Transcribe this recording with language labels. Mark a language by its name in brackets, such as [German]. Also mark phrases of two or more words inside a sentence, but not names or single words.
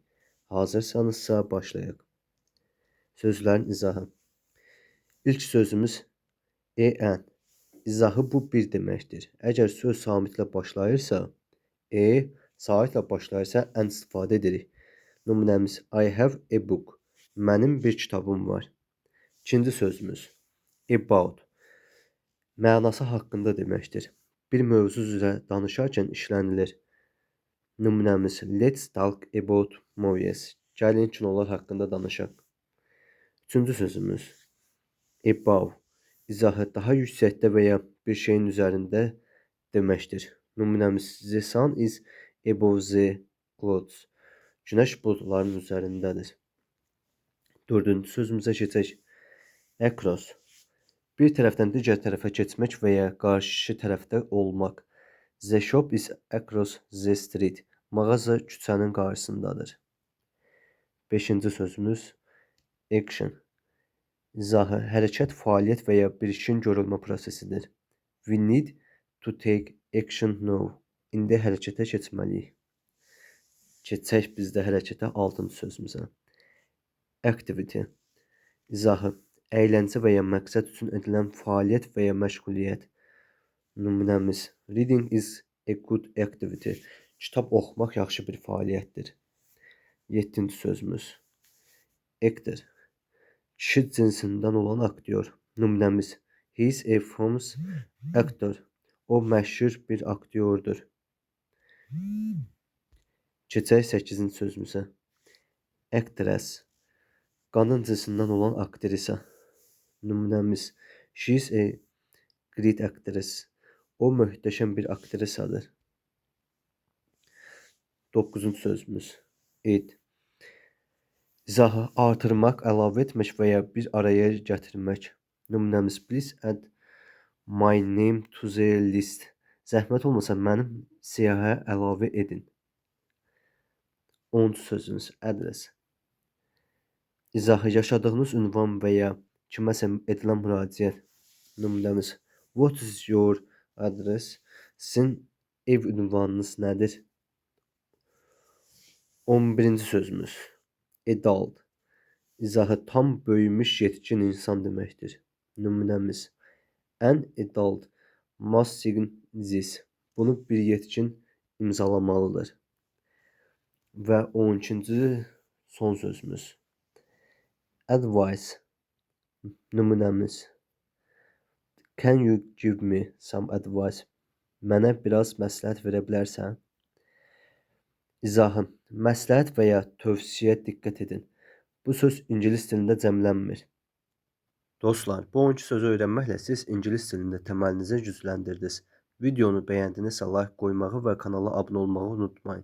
[Azerbaijani] Hazırsanızsa başlayaq. Sözlərin izahı. İlk sözümüz en. İzahı bu bir deməkdir. Əgər söz samitlə başlayırsa, saitlə başlayırsa ən istifadə edirik. [English] Nümunəmiz I have a book. [Azerbaijani] Mənim bir kitabım var. İkinci sözümüz about. Mənası haqqında deməkdir. Bir mövzu üzrə danışarkən işlənilir. [English] Nümunəmiz let's talk about movies. [Azerbaijani] Gəlin kinolar haqqında danışaq. Üçüncü sözümüz above. İzahı daha yüksəkdə və ya bir şeyin üzərində deməkdir. [English] Nümunəmiz the sun is above the clouds. [Azerbaijani] Günəş buludların üzərindədir. Dördüncü sözümüzə keçək. Across. Bir tərəfdən digər tərəfə keçmək və ya qarşı tərəfdə olmaq. [English] The shop is across the street. [Azerbaijani] Mağaza küçənin qarşısındadır. Beşinci sözümüz action. İzahı hərəkət, fəaliyyət və ya bir işin görülmə prosesidir. [English] We need to take action now. [Azerbaijani] İndi hərəkətə keçməliyik. Keçək biz də hərəkətə 6-cı sözümüzə. Activity. İzahı əyləncə və ya məqsəd üçün edilən fəaliyyət və ya məşğuliyyət. [English] Nümunəmiz reading is a good activity. [Azerbaijani] Kitab oxumaq yaxşı bir fəaliyyətdir. 7-ci sözümüz actor. Kişi cinsindən olan aktyor. [English] Nümunəmiz he is a famous actor. [Azerbaijani] O məşhur bir aktyordur. Keçək 8-ci sözümüzə. Actress. Qadın cinsindən olan aktrisa. [English] Nümunəmiz she is a great actress. [Azerbaijani] O möhtəşəm bir aktrisadır. 9-cu sözümüz add. İzahı artırmaq, əlavə etmək və ya bir araya gətirmək. [English] Nümunəmiz please add my name to the list. [Azerbaijani] Zəhmət olmasa mənim siyahıya əlavə edin. 10-cu sözümüz address. İzahı yaşadığınız ünvan və ya kiməsə edilən müraciət. [English] Nümunəmiz what is your address? [Azerbaijani] Sizin ev ünvanınız nədir? 11-ci sözümüz adult. İzahı tam böyümüş yetkin insan deməkdir. [English] Nümunəmiz an adult must sign this. [Azerbaijani] Bunu bir yetkin imzalamalıdır. Və 12-ci son sözümüz advice. [English] Nümunəmiz can you give me some advice? [Azerbaijani] Mənə biraz məsləhət verə bilərsən? İzahı məsləhət və ya tövsiyə diqqət edin. Bu söz ingilis dilində cəmlənmir. Dostlar, bu 12 sözü öyrənməklə siz ingilis dilində təməlinizi gücləndirdiniz. Videonu bəyəndinizsə like qoymağı və kanala abunə olmağı unutmayın.